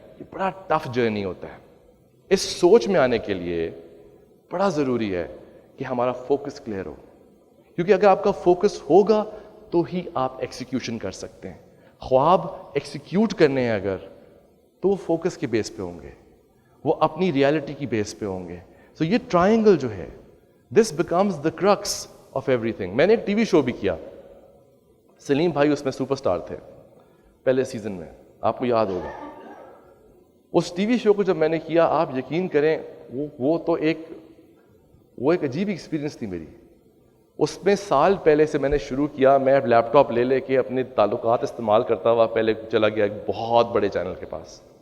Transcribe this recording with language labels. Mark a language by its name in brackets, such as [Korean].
[Urdu] یہ بڑا tough journey ہوتا ہے. اس سوچ میں آنے کے لیے بڑا ضروری ہے کہ ہمارا فوکس کلیئر ہو, کیونکہ اگر آپ کا فوکس ہوگا تو ہی آپ ایکسیکیوشن کر سکتے ہیں. خواب ایکسیکیوٹ کرنے ہیں اگر, تو وہ فوکس کے بیس پہ ہوں گے, وہ اپنی ریالٹی کی بیس پہ ہوں گے. [English] So یہ triangle جو ہے, this becomes the crux of everything. [Urdu] میں نے ایک ٹی وی شو بھی کیا, سلیم بھائی اس میں سپر اسٹار تھے پہلے سیزن میں, آپ کو یاد ہوگا. اس ٹی وی شو کو جب میں نے کیا, آپ یقین کریں وہ ایک عجیب ایکسپیرینس تھی میری. اس میں سال پہلے سے میں نے شروع کیا, میں لیپ ٹاپ لے کے اپنے تعلقات استعمال کرتا ہوا پہلے چلا گیا ایک بہت بڑے چینل کے پاس.